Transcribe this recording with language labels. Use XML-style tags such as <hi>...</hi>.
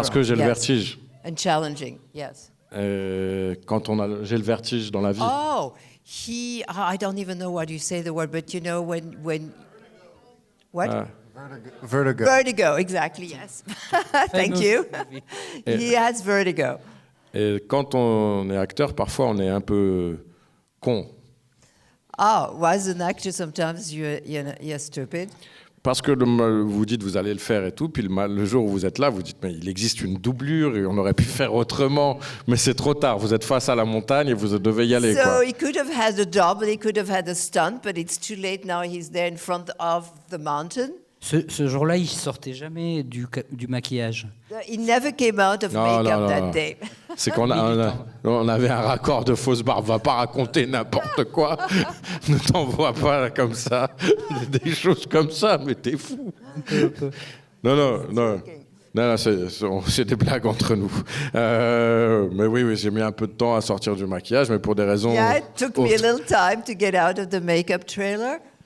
<fr>Parce que j'ai le vertige.</fr> <en>And challenging, yes.</en> <fr>Quand j'ai le vertige dans la vie.</fr> <en>Oh, I don't even know what you say the word, but you know when what? Vertigo. Vertigo, exactly, yes. Thank you. He has vertigo.</en> <fr>Et quand on est acteur, parfois on est un peu con.</fr> <en>Oh, as an actor, sometimes you're stupid.</en> <fr>Parce que vous dites vous allez le faire et tout, puis le jour où vous êtes là, vous dites mais il existe une doublure et on aurait pu faire autrement, mais c'est trop tard. Vous êtes face à la montagne et vous devez y aller.</fr> <en>So he could have had a double, he could have had a stunt, but it's too late now. He's there in front of the mountain.</en> <fr>Ce jour-là, il sortait jamais du maquillage.</fr> <en>He never came out of makeup that day.</en> <fr>C'est qu'on on avait un raccord de fausse barbe. Va pas raconter n'importe quoi. Ne t'envoie pas comme ça. Des choses comme ça, mais t'es fou. Non, c'est des blagues entre nous. Mais oui, j'ai mis un peu de temps à sortir du maquillage, mais pour des raisons.</fr> <en>Yeah, it took me a little time to get out of the makeup trailer.</en>